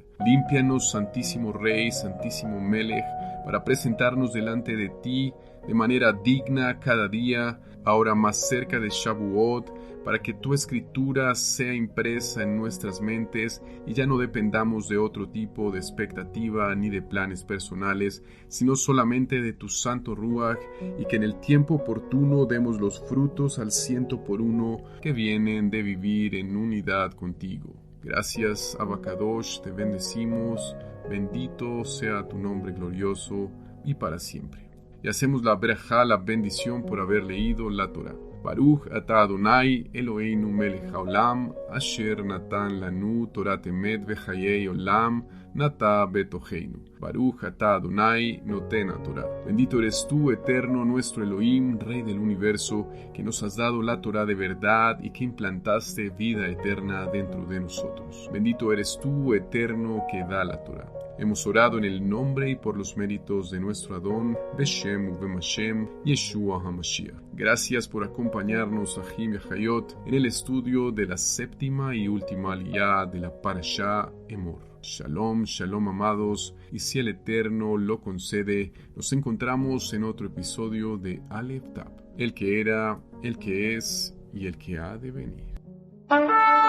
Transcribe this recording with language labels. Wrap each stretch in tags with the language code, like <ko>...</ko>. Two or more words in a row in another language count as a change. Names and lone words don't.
<es>Límpianos, Santísimo Rey, Santísimo Melech, para presentarnos delante de ti de manera digna cada día, ahora más cerca de Shavuot, para que tu escritura sea impresa en nuestras mentes y ya no dependamos de otro tipo de expectativa ni de planes personales, sino solamente de tu santo Ruach, y que en el tiempo oportuno demos los frutos al 100 que vienen de vivir en unidad contigo. Gracias,</es> <he>אבא קדוש,</he> <es>te bendecimos, bendito sea tu nombre glorioso y para siempre. Y hacemos la berajá, la bendición por haber leído la Torah.</es> <he>ברוך אתה אדוני אלוהינו מלך העולם, אשר נתן לנו תורת אמת וחיי עולם, נטע בתוכנו. ברוך אתה אדוני נותן תורה.</he> <es>Bendito eres tú, eterno, nuestro Elohim, Rey del universo, que nos has dado la Torah de verdad y que implantaste vida eterna dentro de nosotros. Bendito eres tú, eterno, que da la Torah. Hemos orado en el nombre y por los méritos de nuestro Adón,</es> <he>בשם ובמשם, ישוע המשיח.</he> <es>Gracias por acompañarnos, Ahim y Hayot, en el estudio de la séptima y última aliyá de la Parashá Emor. Shalom, shalom amados, y si el Eterno lo concede, nos encontramos en otro episodio de Aleph Tab, el que era, el que es y el que ha de venir.</es>